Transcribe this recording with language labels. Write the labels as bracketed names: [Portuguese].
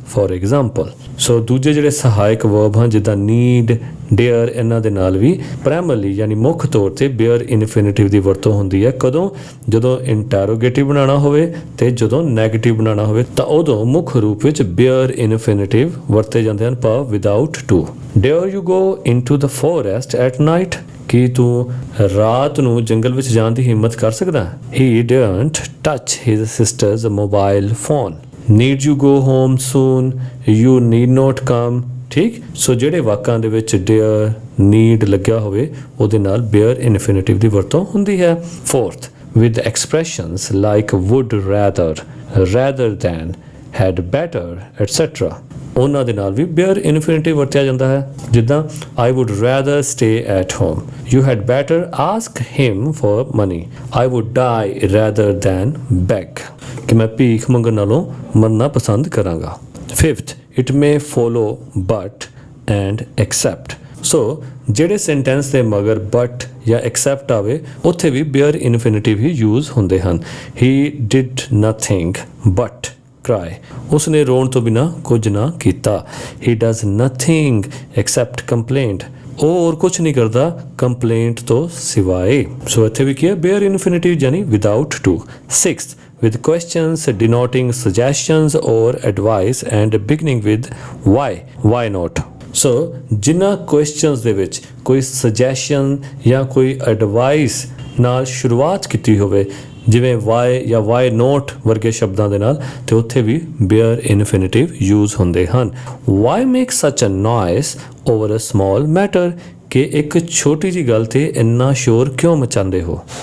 [English] for example, [Punjabi] so ਦੂਜੇ ਜਿਹੜੇ ਸਹਾਇਕ verb ਹਨ ਜਿੱਦਾਂ need, dare ਇਹਨਾਂ ਦੇ ਨਾਲ ਵੀ primarily ਯਾਨੀ ਮੁੱਖ ਤੌਰ ਤੇ bare infinitive ਦੀ ਵਰਤੋਂ ਹੁੰਦੀ ਹੈ। ਕਦੋਂ, ਜਦੋਂ interrogative ਬਣਾਉਣਾ ਹੋਵੇ ਤੇ ਜਦੋਂ negative ਬਣਾਉਣਾ ਹੋਵੇ ਤਾਂ ਉਦੋਂ ਮੁੱਖ ਰੂਪ ਵਿੱਚ bare infinitive ਵਰਤੇ ਜਾਂਦੇ ਹਨ, ਭਾਵ without to। [English] dare you go into the forest at night। [Punjabi] ਕੀ ਤੂੰ ਰਾਤ ਨੂੰ ਜੰਗਲ ਵਿੱਚ ਜਾਣ ਦੀ ਹਿੰਮਤ ਕਰ ਸਕਦਾ? [English] he didn't touch his sister's mobile phone। need you go home soon, you need not come। [Punjabi] ਠੀਕ, ਸੋ ਜਿਹੜੇ ਵਾਕਾਂ ਦੇ ਵਿੱਚ dare, need ਲੱਗਿਆ ਹੋਵੇ ਉਹਦੇ ਨਾਲ bare infinitive ਦੀ ਵਰਤੋਂ ਹੁੰਦੀ ਹੈ। [English] fourth with expressions like would rather, rather than, had better, etc। [Punjabi] ਉਹਨਾਂ ਦੇ ਨਾਲ ਵੀ bare infinitive ਵਰਤਿਆ ਜਾਂਦਾ ਹੈ। [English] ਜਿੱਦਾਂ I would rather stay at home, you had better ask him for money, I would die rather than beg। [Punjabi] ਕਿ ਮੈਂ ਭੀਖ ਮੰਗਣ ਨਾਲੋਂ ਮਰਨਾ ਪਸੰਦ ਕਰਾਂਗਾ। [English] fifth it may follow but and except। [Punjabi] ਸੋ ਜਿਹੜੇ ਸੈਂਟੈਂਸ ਦੇ ਮਗਰ but ਜਾਂ except ਆਵੇ ਉੱਥੇ ਵੀ bare infinitive ਹੀ ਯੂਜ਼ ਹੁੰਦੇ ਹਨ। [English] he did nothing but [Punjabi] cry. ਉਸਨੇ ਰੋਣ ਤੋਂ ਬਿਨਾਂ ਕੁਝ ਨਾ ਕੀਤਾ. [English] He does nothing except complaint. [Punjabi] ਉਹ ਹੋਰ ਕੁਛ ਨਹੀਂ ਕਰਦਾ ਕੰਪਲੇਂਟ ਤੋਂ ਸਿਵਾਏ. ਸੋ ਇੱਥੇ ਵੀ ਕੀ ਹੈ ਬੇਅਰ ਇਨਫਿਨਿਟਿਵ ਯਾਨੀ without to. [English] 6th with questions denoting suggestions or advice and beginning with why not. [Punjabi] ਸੋ ਜਿਨ੍ਹਾਂ ਕੁਐਸਚਨਸ ਦੇ ਵਿੱਚ ਕੋਈ ਸੁਜੈਸ਼ਨ ਜਾਂ ਕੋਈ ਐਡਵਾਈਸ ਨਾਲ ਸ਼ੁਰੂਆਤ ਕੀਤੀ ਹੋਵੇ ਜਿਵੇਂ ਵਾਈ ਜਾਂ ਵਾਈ ਨੋਟ ਵਰਗੇ ਸ਼ਬਦਾਂ ਦੇ ਨਾਲ ਤੇ ਉੱਥੇ ਵੀ ਬੇਅਰ ਇਨਫਿਨਿਟਿਵ ਯੂਜ਼ ਹੁੰਦੇ ਹਨ. [English] why make such a noise over a small matter [Punjabi] ਕਿ ਇੱਕ ਛੋਟੀ ਜੀ ਗੱਲ ਤੇ ਇੰਨਾ ਸ਼ੋਰ ਕਿਉਂ ਮਚਾਉਂਦੇ ਹੋ.